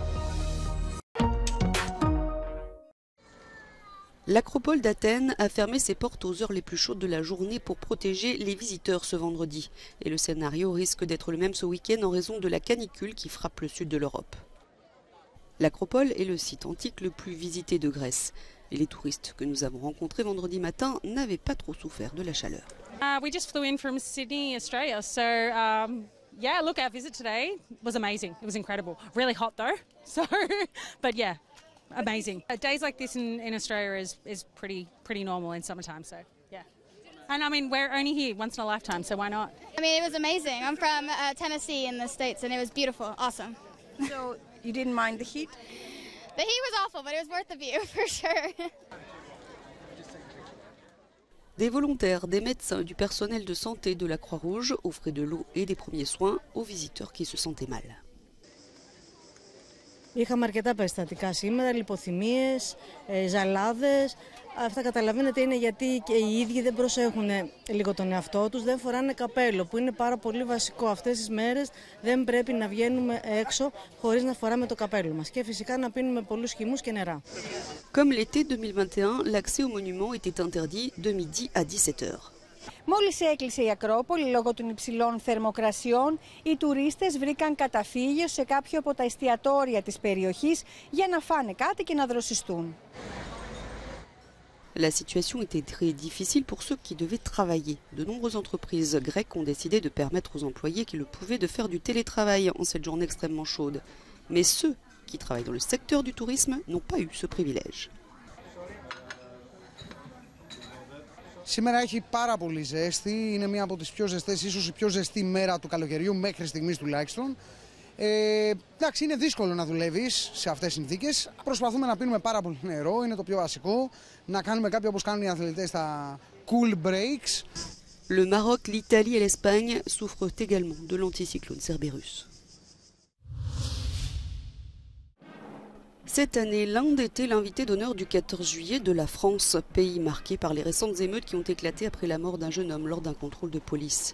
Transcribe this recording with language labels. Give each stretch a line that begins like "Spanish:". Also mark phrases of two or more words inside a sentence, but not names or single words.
French: L'Acropole d'Athènes a fermé ses portes aux heures les plus chaudes de la journée pour protéger les visiteurs ce vendredi. Et le scénario risque d'être le même ce week-end en raison de la canicule qui frappe le sud de l'Europe. L'Acropole est le site antique le plus visité de Grèce. Et les touristes que nous avons rencontrés vendredi matin n'avaient pas trop souffert de la chaleur.
English: We just flew in from Sydney, Australia. So, yeah, look, our visit today was amazing. It was incredible. Really hot though. So, but yeah. Amazing. Days like this in Australia is pretty normal in summertime, so yeah. And I mean, we're only here once in a lifetime, so why not? I mean, it was amazing. I'm from Tennessee in the States, and it was beautiful, awesome. So you didn't mind the heat? The heat was awful, but it was worth the view, for sure.
French: Des volontaires, des médecins et du personnel de santé de la Croix-Rouge offraient de l'eau et des premiers soins aux visiteurs qui se sentaient mal.
Greek: Είχαμε αρκετά περιστατικά σήμερα, λιποθυμίες, ζαλάδες. Αυτά καταλαβαίνετε είναι γιατί και οι ίδιοι δεν προσέχουν λίγο τον εαυτό τους, δεν φοράνε καπέλο που είναι πάρα πολύ βασικό. Αυτές τις μέρες δεν πρέπει να βγαίνουμε έξω χωρίς να φοράμε το καπέλο μας και φυσικά να πίνουμε πολλούς χυμούς και νερά.
French: Comme l'été 2021, l'accès au monument était interdit de midi à 17 heures.
Greek: Μόλις έκλεισε η Ακρόπολη λόγω των υψηλών θερμοκρασιών, οι τουρίστες βρήκαν καταφύγιο σε κάποιο από τα εστιατόρια της περιοχής για να φάνε κάτι και να δροσιστούν.
French: La situation était très difficile pour ceux qui devaient travailler. De nombreuses entreprises grecques ont décidé de permettre aux employés qui le pouvaient de faire du télétravail en cette journée extrêmement chaude. Mais ceux qui travaillent dans le secteur du tourisme n'ont pas eu ce privilège.
Greek: Σήμερα έχει πάρα πολύ ζέστη, είναι μία από τις πιο ζεστές, ίσως η πιο ζεστή μέρα του καλοκαιριού μέχρι στιγμής τουλάχιστον. Εντάξει, είναι δύσκολο να δουλεύεις σε αυτές τις συνθήκες. Προσπαθούμε να πίνουμε πάρα πολύ νερό, είναι το πιο βασικό. Να κάνουμε κάποιο όπως κάνουν οι αθλητές τα
English: cool breaks.
French: Le Maroc, l'Italie et l'Espagne souffrent également de l'anticyclone Cerberus. Cette année, l'Inde était l'invité d'honneur du 14 juillet de la France, pays marqué par les récentes émeutes qui ont éclaté après la mort d'un jeune homme lors d'un contrôle de police.